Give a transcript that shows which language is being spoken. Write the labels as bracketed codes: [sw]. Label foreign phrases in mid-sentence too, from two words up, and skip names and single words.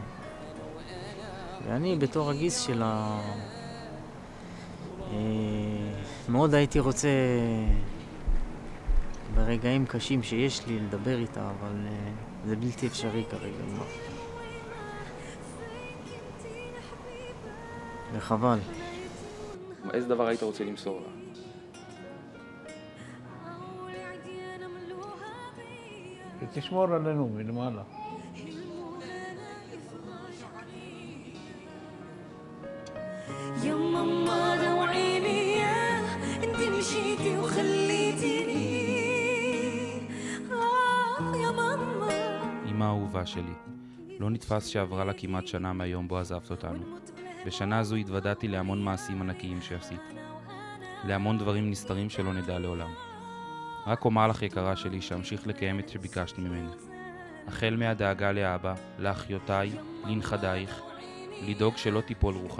[he] ואני בתור הגיס שלה מאוד הייתי רוצה ברגעים קשים שיש לי לדבר איתה, אבל זה בלתי אפשרי כרגע. וחבל. איזה דבר היית רוצה למסור לה? ותשמור עלינו מלמעלה. [ar] يا ماما دوعيني يا انت مشيتي وخليتيني يا ماما. [he] אמא האהובה שלי, לא נתפס שעברה לה כמעט שנה מהיום בו עזבת אותנו. בשנה הזו התוודעתי להמון מעשים ענקיים שעשית. להמון דברים נסתרים שלא נדע לעולם. רק אומר לך יקרה שלי שאמשיך לקיים את שביקשת ממני. החל מהדאגה לאבא, לאחיותיי, לנכדייך, לדאוג שלא תיפול רוחם.